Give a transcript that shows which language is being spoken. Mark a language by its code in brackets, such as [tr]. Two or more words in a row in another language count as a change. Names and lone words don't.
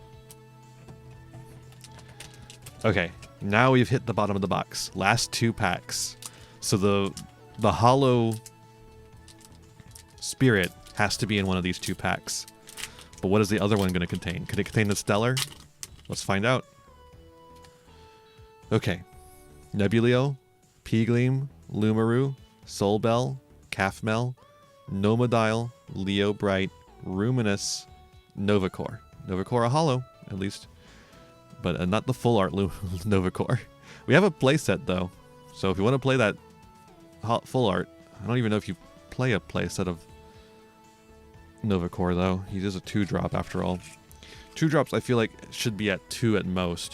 [en] Okay, now we've hit the bottom of the box. Last 2 packs. So the hollow spirit has to be in one of these 2 packs. But what is the other one going to contain? Could it contain the stellar? Let's find out. Okay. Nebuleo, Peegleam, Lumaru, Soulbell, Calfmel, Nomodile, Leo Bright, Ruminous, Novacore. Novacore a hollow, at least. But not the full art Novacore. We have a playset, though. So if you want to play that full art, I don't even know if you play a playset of Novacore, though. He is a 2-drop, after all. 2-drops, I feel like, should be at 2 at most.